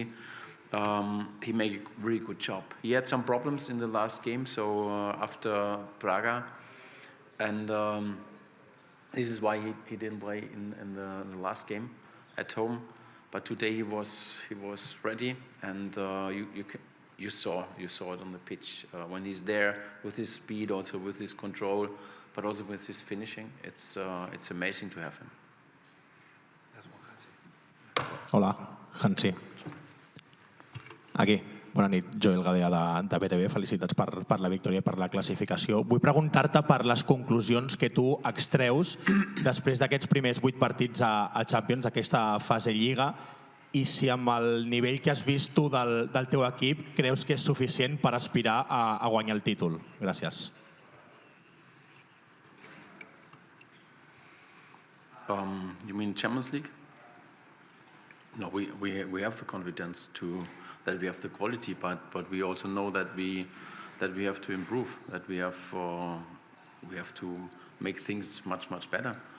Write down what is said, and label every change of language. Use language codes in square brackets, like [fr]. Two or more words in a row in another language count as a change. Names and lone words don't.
[en] He made a really good job. He had some problems in the last game, so after Braga, and this is why he didn't play in the last game at home. But today he was ready, and you saw it on the pitch when he's there with his speed, also with his control, but also with his finishing. It's amazing to have him. [ca] Hola, Hansi. Aquí, bona nit, Joel Gadea de BTV, felicitats per la victòria i per la classificació. Vull preguntar-te per les conclusions que tu extreus després d'aquests primers 8 partits a Champions, aquesta fase Lliga, i si amb el nivell que has vist tu del teu equip creus que és suficient per aspirar a guanyar el títol. Gràcies. [en] You mean Champions League? No, we have the confidence that we have the quality, but we also know that we have to improve, that we have to make things much better.